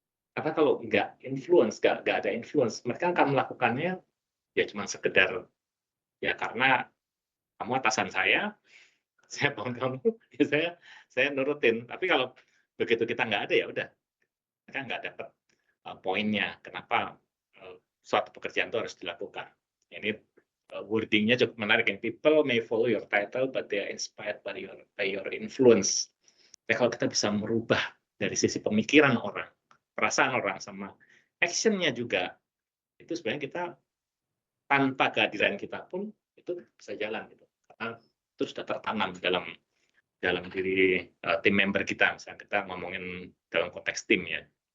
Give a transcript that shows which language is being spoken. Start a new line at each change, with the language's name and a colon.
Indonesian: Karena kalau nggak ada influence, mereka akan melakukannya ya cuma sekedar ya karena kamu atasan saya bangun kamu, ya saya nurutin. Tapi kalau begitu kita nggak ada ya udah, mereka nggak dapat poinnya. Kenapa suatu pekerjaan itu harus dilakukan? Ini wordingnya cukup menarik.
English: People may follow your title, but they are inspired by your influence.
Indonesian: Nah, kalau kita bisa merubah dari sisi pemikiran orang, perasaan orang, sama action-nya juga, itu sebenarnya kita tanpa kehadiran kita pun itu bisa jalan gitu. Karena itu sudah tertanam dalam diri tim member kita, misalnya kita ngomongin dalam konteks tim ya.